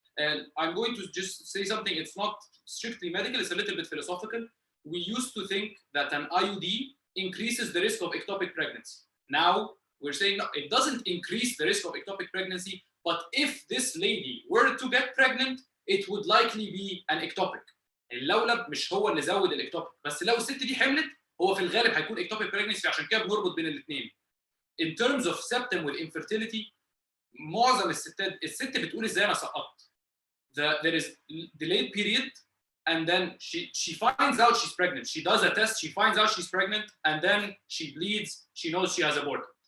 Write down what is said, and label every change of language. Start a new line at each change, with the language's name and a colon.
English: And I'm going to just say something. It's not strictly medical. It's a little bit philosophical. We used to think that an IUD increases the risk of ectopic pregnancy. Now we're saying no, it doesn't increase the risk of ectopic pregnancy, but if this lady were to get pregnant, it would likely be an ectopic.
Arabic: اللولب مش هو اللي زود الاكتوبيك، بس لو الست دي حملت هو في الغالب هيكون ectopic pregnancy، عشان كده بنربط بين الاثنين.
English: In terms of septum with infertility،
Arabic: معظم الست بتقول ازاي انا سقطت.
English: There is delayed period, and then she finds out she's pregnant. She does a test, she finds out she's pregnant, and then she bleeds. She knows she has aborted.